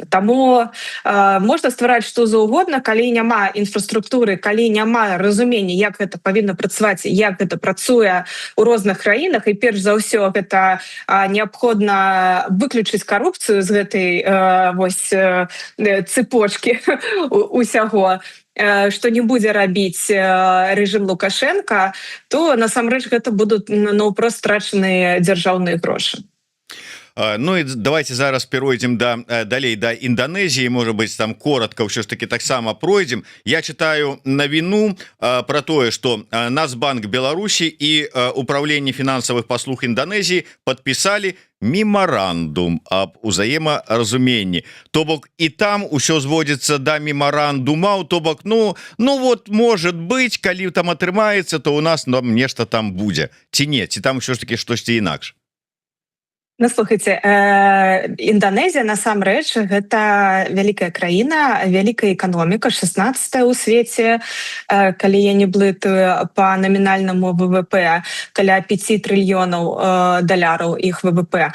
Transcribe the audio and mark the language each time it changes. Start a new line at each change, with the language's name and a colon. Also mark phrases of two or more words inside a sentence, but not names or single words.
Belarusian: Таму можна ствараць што заўгодна, калі няма інфраструктуры, калі няма разумення, як гэта павінна працаваць, як гэта працуе ў розных краінах, і перш за ўсё гэта неабходна выключыць карупцыю з гэтай цепочкі усяго, што не будзе рабіць рэжым Лукашенка, то насамрэч гэта будуць наўпрост страчаныя дзяржаўныя грошы. Ну і давайте зараз перайдзем далей да Індонезіі, можа быць там коротко ўсё ж таки таксама пройдзем.
Russian: Я читаю
Belarusian: навіну про тое, что Нацбанк Беларусі і управленне фінансавых паслуг Індонезіі подписали меморандум об узаемаразуменні. То бок і там усё зводзіцца да меморандумаў, то бок
Russian: ну вот может быть,
Belarusian: калі там атрымаецца, то у нас нешта там будзе ці не, ці там ўсё ж таки штосьці інакш. Ну, слухайте, Індонезія, насамрэч, гэта вялікая краіна, вялікая эканоміка, 16-я ў свеце, калі я не блытаю па намінальнаму ВВП, каля 5 трыльёнаў даляраў іх ВВП.